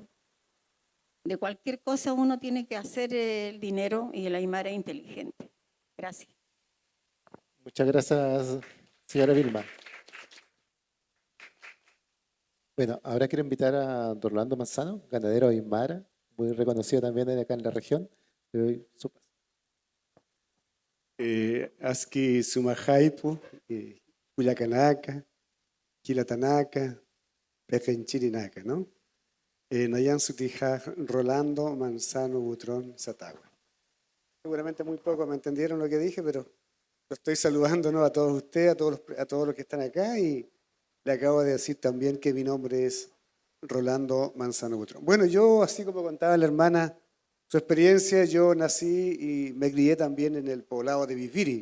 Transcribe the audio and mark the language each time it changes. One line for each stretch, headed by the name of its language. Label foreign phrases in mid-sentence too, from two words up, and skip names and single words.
Spanish: De cualquier cosa uno tiene que hacer el dinero y el aymara es inteligente. Gracias. Muchas gracias, señora Vilma. Bueno, ahora quiero invitar a don Rolando Manzano, ganadero aymara, muy reconocido también acá en la región. Le doy su paso.
Aymara: Aski Sumajaipu, Cuyacanaka, Quilatanaka, Pejenchirinaka, ¿no? Nayan Sutija, Rolando Manzano Butrón Satagua.
Spanish: Seguramente muy poco me entendieron lo que dije, pero lo estoy saludando, ¿no? A todos ustedes, a todos los que están acá, y le acabo de decir también que mi nombre es Rolando Manzano Butrón. Bueno, yo, así como contaba la hermana su experiencia, yo nací y me crié también en el poblado de Viviri.